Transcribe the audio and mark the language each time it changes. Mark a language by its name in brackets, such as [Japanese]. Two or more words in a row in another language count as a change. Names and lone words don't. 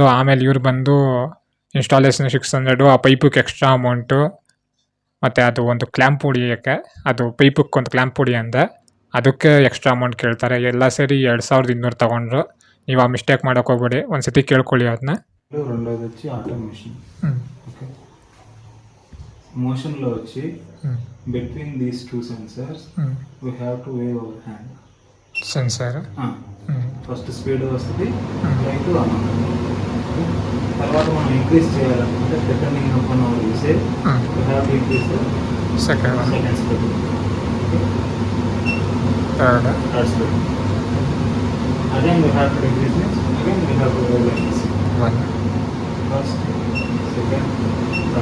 [Kannada] ಆಮೇಲೆ ಇವ್ರು ಬಂದು ಇನ್ಸ್ಟಾಲೇಷನ್ 600, ಆ ಪೈಪಿಗೆ ಎಕ್ಸ್ಟ್ರಾ ಅಮೌಂಟು, ಮತ್ತು ಅದು ಒಂದು ಕ್ಲ್ಯಾಂಪ್ ಹೊಡಿಯೋಕ್ಕೆ, ಅದು ಪೈಪಿಗೆ ಒಂದು ಕ್ಲ್ಯಾಂಪ್ ಹೊಡಿ ಅಂದೆ, ಅದಕ್ಕೆ ಎಕ್ಸ್ಟ್ರಾ ಅಮೌಂಟ್ ಕೇಳ್ತಾರೆ. ಎಲ್ಲ ಸೇರಿ 2,200 ತೊಗೊಂಡ್ರು. ನೀವು ಆ ಮಿಸ್ಟೇಕ್ ಮಾಡೋಕ್ಕೆ ಹೋಗ್ಬೇಡಿ, ಒಂದು ಸತಿ ಕೇಳ್ಕೊಳ್ಳಿ ಅದನ್ನ. [Telugu] రెండోది వచ్చి ఆటోమేషన్. ఓకే, మోషన్లో వచ్చి [English] between these two sensors we have to wave our hand. సెన్సార్ first speed [Telugu] వస్తుంది, [English] right okay [Telugu] తర్వాత మనం ఇంక్రీజ్ చేయాలనుకుంటే [English] depending upon our usage we have to increase the second one, second speed. Okay. థర్డ్, Third speed. Again we have to decrease this. Again we have to go like this. వన్. First, second, third.